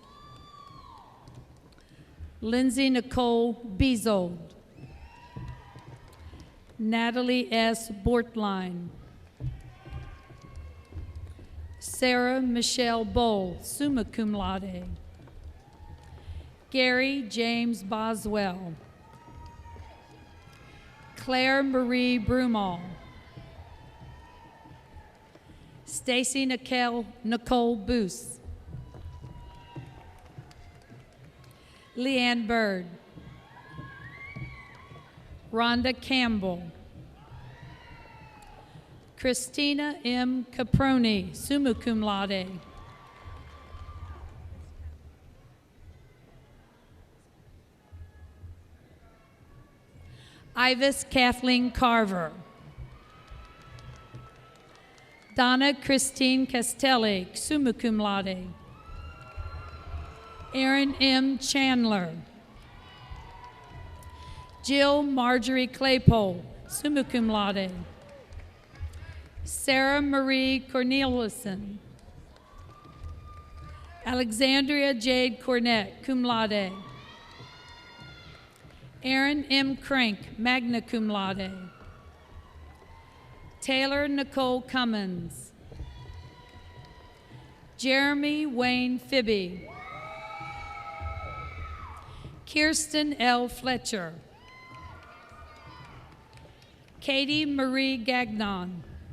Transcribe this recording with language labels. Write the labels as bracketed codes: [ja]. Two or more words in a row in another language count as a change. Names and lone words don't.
[en] Lindsay Nicole Bezold. Natalie S. Bortline. Sarah Michelle Bowl, [la] summa cum laude. [en] Gary James Boswell. Claire Marie Brumall. Stacy Nicole Boos. Leanne Bird. Rhonda Campbell. Christina M. Caproni, [la] summa cum laude. [en] Ivis Kathleen Carver. Donna Christine Castelli, [la] summa cum laude. [en] Erin M. Chandler. Jill Marjorie Claypole, [la] summa cum laude. [en] Sarah Marie Corneliuson. Alexandria Jade Cornett, [la] cum laude. [en] Erin M. Crank, [la] magna cum laude. [en] Taylor Nicole Cummins. Jeremy Wayne Fibby. Kirsten L. Fletcher. Katie Marie Gagnon.